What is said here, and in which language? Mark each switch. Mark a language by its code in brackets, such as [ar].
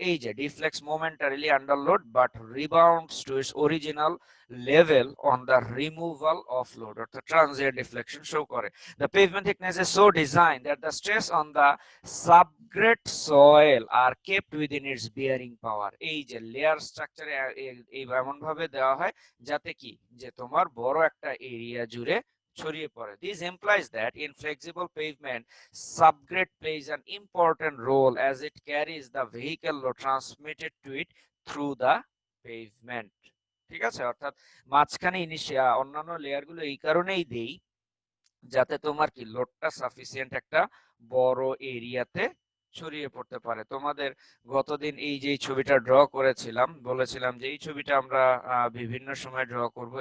[bn] এই যে [en] deflects momentarily under load but rebounds to its original level on the removal of load, [bn] অর্থাৎ transient deflection show করে। [en] The pavement thickness is so designed that the stress on the subgrade soil are kept within its bearing power। [bn] এই যে layer স্ট্রাকচারে এই এমন ভাবে দেওয়া হয় যাতে কি যে তোমার বড় একটা এরিয়া জুড়ে ছড়িয়ে পড়ে। [en] This implies that in flexible pavement subgrade plays an important role as it carries the vehicle load transmitted to it through the pavement। [bn] ঠিক আছে, অর্থাৎ মাঝখানে অন্যান্য লেয়ার গুলো এই কারণেই দেই যাতে তোমার কি লোডটা সাফিসিয়েন্ট একটা বড় এরিয়াতে ছড়িয়ে পড়তে পারে। তোমাদের গতদিন এই যে ছবিটা ড্র করেছিলাম, বলেছিলাম যে এই ছবিটা আমরা বিভিন্ন সময় ড্র করব।